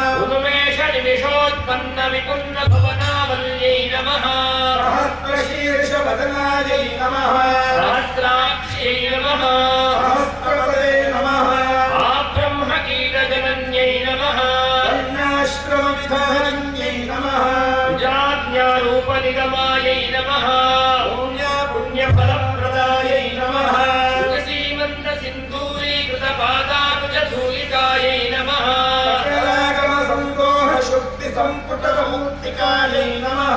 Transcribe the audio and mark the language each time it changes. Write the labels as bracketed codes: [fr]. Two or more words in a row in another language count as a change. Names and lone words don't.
[sa] उन्मेषनिमिषोत्पन्नविपुन्नभुवनावल्यै नमः सहस्रशीर्षवदनायै नमः सहस्राक्ष्यै नमः सहस्रपदे नमः आब्रह्मकीटजनन्यै नमः वर्णाश्रमविधान्यै నిగమాయై నమః పుణ్యఫలప్రదాయై నమః సీమంత సింధూరీకృత పాదాకుజధూళికాయై నమః సకలాగమ సందోహ శుక్తి సంపుటమూర్తికాయై నమః